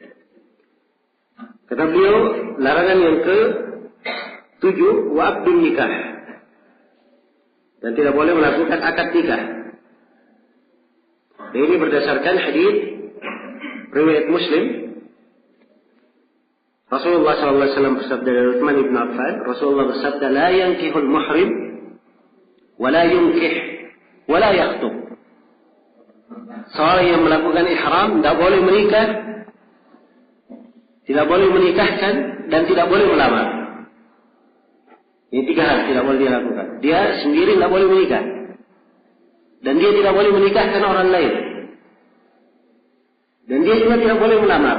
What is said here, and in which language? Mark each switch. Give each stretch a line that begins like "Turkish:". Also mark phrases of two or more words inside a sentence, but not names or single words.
Indonesian: Kata beliau larangan yang ke-7
Arabic: وعقد نكاح.
Indonesian: Dan tidak boleh melakukan akad nikah. Dan ini berdasarkan hadis riwayat Muslim. Rasulullah SAW bersabda dari Utsman bin Affan, Rasulullah bersabda,
Arabic: "لا ينكح المحرم ولا ينكح ولا يخطب."
Indonesian: Seorang yang melakukan ihram tidak boleh menikah, tidak boleh menikahkan, dan tidak boleh melamar. Ini 3 hal tidak boleh dia lakukan. Dia sendiri tidak boleh menikah, dan dia tidak boleh menikahkan orang lain, dan dia juga tidak boleh melamar.